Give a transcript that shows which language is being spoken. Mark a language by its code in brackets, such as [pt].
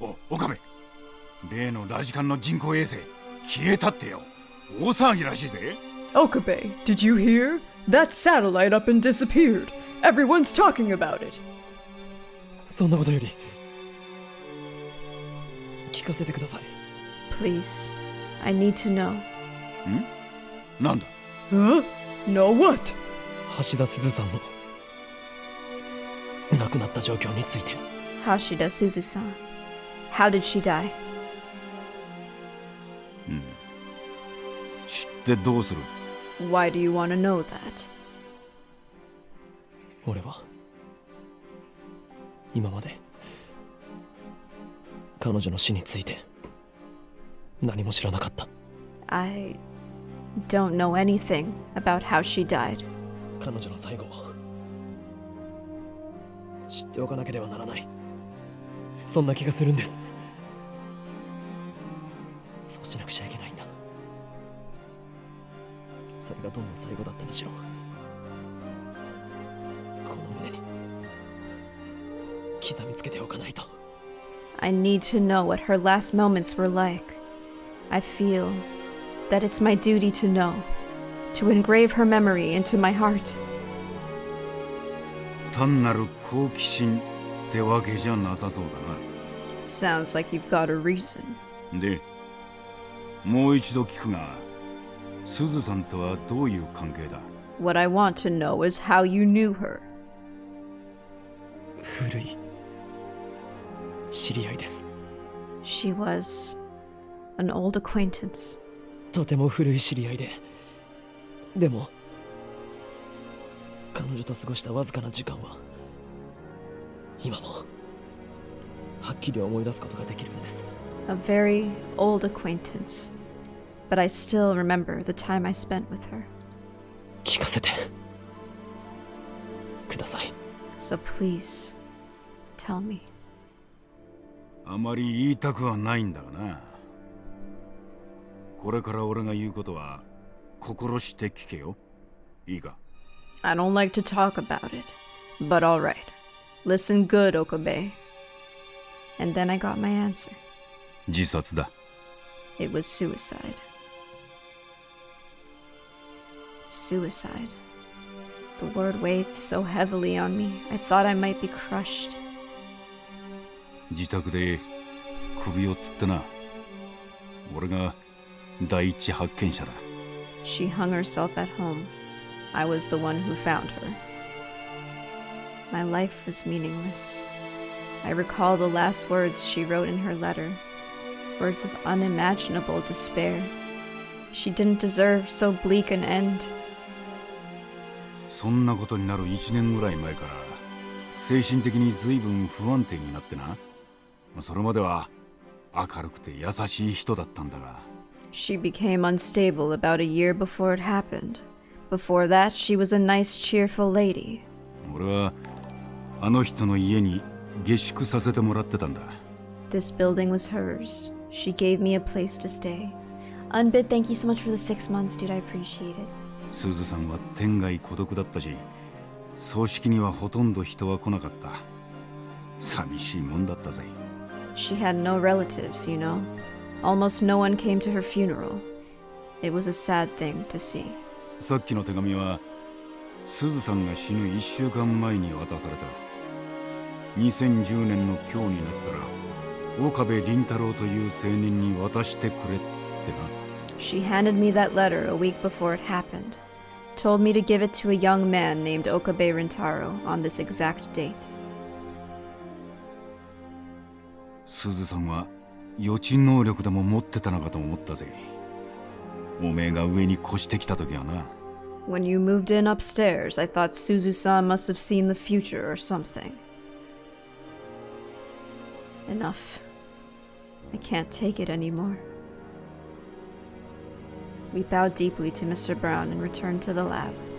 [ja] 岡部、例のラジカンの人工衛星消えたってよ。大騒ぎらしいぜ。 [en] Okabe, did you hear? That satellite up and disappeared. Everyone's talking about it. [ja] そんなことより聞かせてください。 [en] Please, I need to know. [ja] なんだ？ [en] Huh? No what? [ja] 橋田鈴さんの亡くなった状況について。 [en] Hashida Suzu-san. How did she die? [ja] 知ってどうする？ [en] Why do you want to know that? [ja] 俺は今まで彼女の死について何も知らなかった。 [en] I don't know anything about how she died. [ja] 彼女の最後を知っておかなければならない。そんな気がするんです。そうしなくちゃいけないんだ。それがどんな最後だったにしろ、この胸に刻みつけておかないと。 [en] I need to know what her last moments were like. I feel that it's my duty to know, to engrave her memory into my heart. [ja] 単なる好奇心ってわけじゃなさそうだ [en] Sounds like you've got a reason. [ja] な。で、もう一度聞くが、すずさんとはどういう関係だ？ [en] What I want to know is how you knew her. [ja] 古い知り合いです。 [en] She was an old acquaintance. [ja] とても古い知り合いで、でも彼女と過ごしたわずかな時間は今もはっきり思い出すことができるんです。 [en] A very old acquaintance. But I still remember the time I spent with her. [ja] 聞かせてください。 [en] So please, tell me. [ja] あまり言いたくはないんだがな。これから俺が言うことは心して聞けよ。いいか？ [en] I don't like to talk about it, but all right. Listen good, Okabe. And then I got my answer. [ja] 自殺だ。 [en] It was suicide. Suicide. The word weighed so heavily on me, I thought I might be crushed. [ja] 自宅で首をつってな。俺が第一発見者だ。 [en] She hung herself at home. I was the one who found her. My life was meaningless. I recall the last words she wrote in her letter. Words of unimaginable despair. She didn't deserve so bleak an end. [ja] そんなことになる1年ぐらい前から精神的に随分不安定になってな。それまでは明るくて優しい人だったんだが。 [en] She became unstable about a year before it happened. Before that, she was a nice, cheerful lady. [ja] 俺はあの人の家に下宿させてもらってたんだ。 [en] This building was hers. She gave me a place to stay. Unbid, thank you so much for the 6 months, dude. I appreciate it. [ja] すずさんは天涯孤独だったし、葬式にはほとんど人は来なかった。寂しいもんだったぜ。 [en] She had no relatives, you know. Almost no one came to her funeral. It was a sad thing to see. [ja] さっきの手紙はすずさんが死ぬ1週間前に渡された。 2010年の今日になったら岡部倫太郎という青年に渡してくれってな。 [en] She handed me that letter a week before it happened. Told me to give it to a young man named Okabe Rintaro on this exact date. [ja] すずさんは予知能力でも持ってたのかと思ったぜ。おめえが上に越してきた時はな。 [en] When you moved in upstairs, I thought Suzu-san must have seen the future or something. Enough. I can't take it anymore. We bowed deeply to Mr. Brown and returned to the lab.